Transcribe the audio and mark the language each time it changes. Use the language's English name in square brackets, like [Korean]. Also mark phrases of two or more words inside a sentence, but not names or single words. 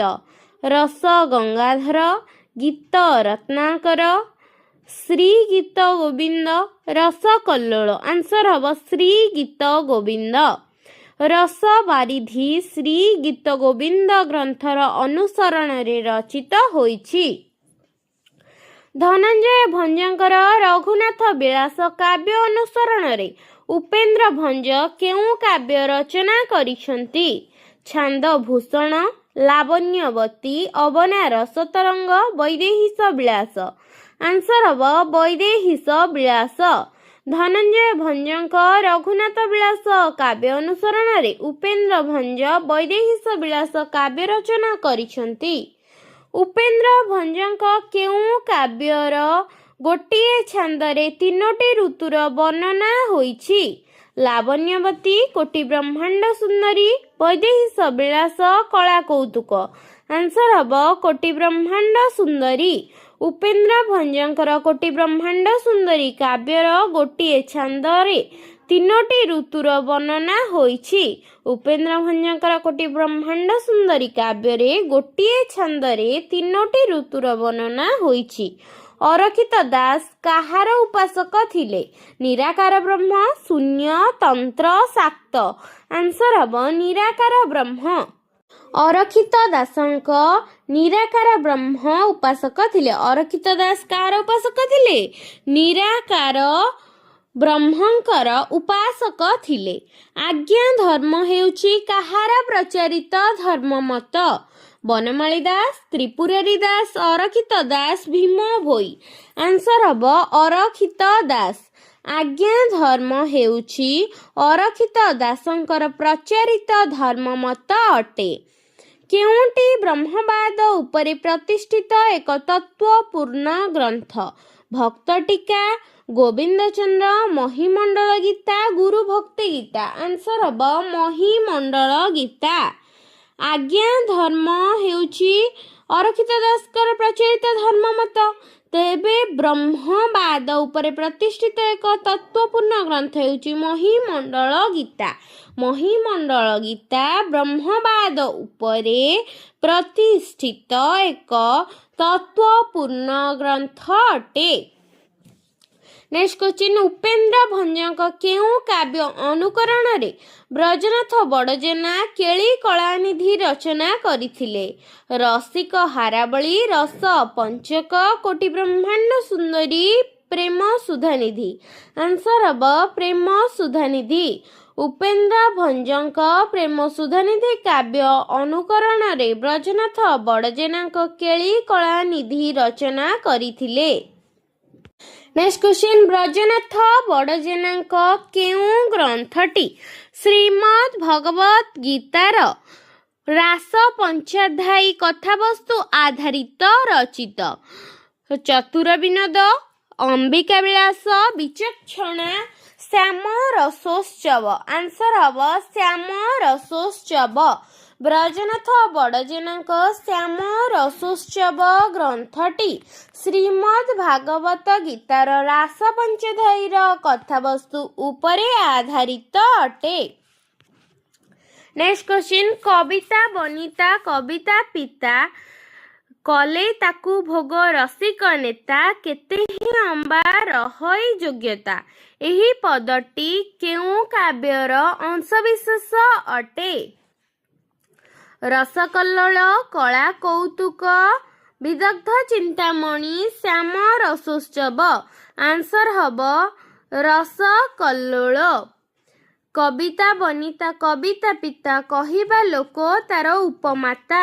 [Odia] रस गंगाधर, गीत रत्नाकर, श्री गीत गोविंद, रस कल्लोल। [English] answer hub [Odia] ଶ୍ରୀ ଗୀତ ଗୋବିନ୍ଦ। ରସ ବାରିଧି ଶ୍ରୀ ଗୀତ ଗୋବିନ୍ଦ ଗ୍ରନ୍ଥର ଅନୁସରଣ ରେ ରଚିତ ହୋଇଛି। ଧନଞ୍ଜୟ ଭଞ୍ଜଙ୍କର ରଘୁନାଥ ବିଳାସ କାବ୍ୟ ଅନୁସରଣ ରେ ଉପେନ୍ଦ୍ର ଭଞ୍ଜ କେଉଁ କାବ୍ୟ ରଚନା କରିସନ୍ତି? छांद भूषण, लावण्यवती, अवना रसतरंग, वैदेहीश विलास। [English] answer hub [Odia] ବୈଦେହୀଶ ବିଳାସ। ଧନଞ୍ଜୟ ଭଞ୍ଜଙ୍କ ରଘୁନାଥ ବିଳାସ କାବ୍ୟ ଅନୁସରଣ ରେ ଉପେନ୍ଦ୍ର ଭଞ୍ଜ ବୈଦେହୀଶ ବିଳାସ କାବ୍ୟ ରଚନା କରିସନ୍ତି। ଉପେନ୍ଦ୍ର ଭଞ୍ଜଙ୍କ କେଉଁ କାବ୍ୟର ଗୋଟିଏ ଛାନ୍ଦରେ ତିନୋଟି ଋତୁର ବର୍ଣ୍ଣନା ହୋଇଛି? लावण्यवती, कोटि ब्रह्मांड सुंदरी, वैदेहीश विलास, कला कौतुक। [English] answer hub [Odia] କୋଟି ବ୍ରହ୍ମାଣ୍ଡ ସୁନ୍ଦରୀ। ଉପେନ୍ଦ୍ର ଭଞ୍ଜଙ୍କର କୋଟି ବ୍ରହ୍ମାଣ୍ଡ ସୁନ୍ଦରୀ କାବ୍ୟର ଗୋଟିଏ ଛାନ୍ଦରେ ତିନୋଟି ଋତୁର ବର୍ଣ୍ଣନା ହୋଇଛି। ଉପେନ୍ଦ୍ର ଭଞ୍ଜଙ୍କର କୋଟି ବ୍ରହ୍ମାଣ୍ଡ ସୁନ୍ଦରୀ କାବ୍ୟ ଗୋଟିଏ ଛାନ୍ଦରେ ତିନୋଟି ଋତୁର ବର୍ଣ୍ଣନା ହୋଇଛି। ଅରକ୍ଷିତ ଦାସ କାହାର ଉପାସକ ଥିଲେ? ନିରାକାର ବ୍ରହ୍ମ, ଶୂନ୍ୟ, ତନ୍ତ୍ର, ଶାକ୍ତ। [English] answer hub [Odia] ନିରାକାର ବ୍ରହ୍ମ। ଅରକ୍ଷିତ ଦାସଙ୍କ ନିରାକାର ବ୍ରହ୍ମ ଉପାସକ ଥିଲେ। ଅରକ୍ଷିତ ଦାସ କାର ଉପାସକ ଥିଲେ? ନିରାକାର ବ୍ରହ୍ମଙ୍କର ଉପାସକ ଥିଲେ। ଆଜ୍ଞା ଧର୍ମ ହେଉଛି କାହାର ପ୍ରଚାରିତ ଧର୍ମମତ? बनमाली दास, त्रिपुरारी दास, अरखित दास, भीम भोई। [English] answer hub [Odia] ଅରକ୍ଷିତ ଦାସ। ଆଜ୍ଞା ଧର୍ମ ହେଉଛି ଅରକ୍ଷିତ ଦାସଙ୍କର ପ୍ରଚାରିତ ଧର୍ମମତ ଅଟେ। କେଉଁଟି ବ୍ରହ୍ମବାଦ ଉପରେ ପ୍ରତିଷ୍ଠିତ ଏକ ତତ୍ତ୍ୱପୂର୍ଣ୍ଣ ଗ୍ରନ୍ଥ? भक्त टीका, गोविंद चंद्र, महिमंडल गीता, गुरु भक्ति गीता। [English] answer hub [Odia] ମହିମଣ୍ଡଳ ଗୀତା। ଆଜ୍ଞା ଧର୍ମ ହେଉଛି ଅରକ୍ଷିତ ଦାସଙ୍କର ପ୍ରଚଳିତ ଧର୍ମମତ। ତେବେ ବ୍ରହ୍ମବାଦ ଉପରେ ପ୍ରତିଷ୍ଠିତ ଏକ ତତ୍ତ୍ୱପୂର୍ଣ୍ଣ ଗ୍ରନ୍ଥ ହେଉଛି ମହିମଣ୍ଡଳ ଗୀତା। ମହିମଣ୍ଡଳ ଗୀତା ବ୍ରହ୍ମବାଦ ଉପରେ ପ୍ରତିଷ୍ଠିତ ଏକ ତତ୍ତ୍ୱପୂର୍ଣ୍ଣ ଗ୍ରନ୍ଥ ଅଟେ। [English] next question, [Odia] ଉପେନ୍ଦ୍ର ଭଞ୍ଜଙ୍କ କେଉଁ କାବ୍ୟ ଅନୁକରଣ ରେ ବ୍ରଜନାଥ ବଡ଼ଜେନା କେଳି କଳାନିଧି ରଚନା କରିଥିଲେ? रसिक हारावली, रस पंचक, कोटि ब्रह्मांड सुंदरी, प्रेम सुधानिधि। [English] answer hub [Odia] ପ୍ରେମ ସୁଧାନିଧି। ଉପେନ୍ଦ୍ର ଭଞ୍ଜଙ୍କ ପ୍ରେମ ସୁଧାନିଧି କାବ୍ୟ ଅନୁକରଣ ରେ ବ୍ରଜନାଥ ବଡ଼ଜେନା କେଳି କଳାନିଧି ରଚନା କରିଥିଲେ। [English] next question, [Odia] ବ୍ରଜନାଥ ବଡ଼ଜେନା କେଉଁ ଗ୍ରନ୍ଥଟି ଶ୍ରୀମଦ୍ ଭଗବତ ଗୀତାର ରାସ ପଞ୍ଚାଧ୍ୟାୟୀ କଥାବସ୍ତୁ ଆଧାରିତ ରଚିତ? चतुर विनोद, अंबिका विलास, विचक्षणा, श्याम रसोत्सव। [English] answer hub [Odia] ଶ୍ୟାମ ରସୋତ୍ସବ। ବ୍ରଜନାଥ ବଡ଼ଜେନା ଶ୍ୟାମ ରସୋତ୍ସବ ଗ୍ରନ୍ଥଟି ଶ୍ରୀମଦ୍ ଭାଗବତ ଗୀତାର ରାସ ପଞ୍ଚାଧ୍ୟାୟୀର କଥାବସ୍ତୁ ଉପରେ ଆଧାରିତ ଅଟେ। [English] next question, [Odia] କବିତା ବନିତା କବିତା ପିତା କଲେ ତାକୁ ଭୋଗ ରସିକ ନେତା କେତେହି ଅମ୍ବା ରହଇ ଯୋଗ୍ୟତା? ଏହି ପଦଟି କେଉଁ କାବ୍ୟର ଅଂଶବିଶେଷ ଅଟେ? ରସକଲ୍ଲୋଳ କଳା କୌତୁକ ବିଦଗ୍ଧ ଚିନ୍ତାମଣି ଶ୍ୟାମ ରସୋତ୍ସବ। [English] answer hub [Odia] ରସକଲ୍ଲୋଳ। କବିତା ବନିତା କବିତା ପିତା କହିବା ଲୋକ ତାର ଉପମାତା।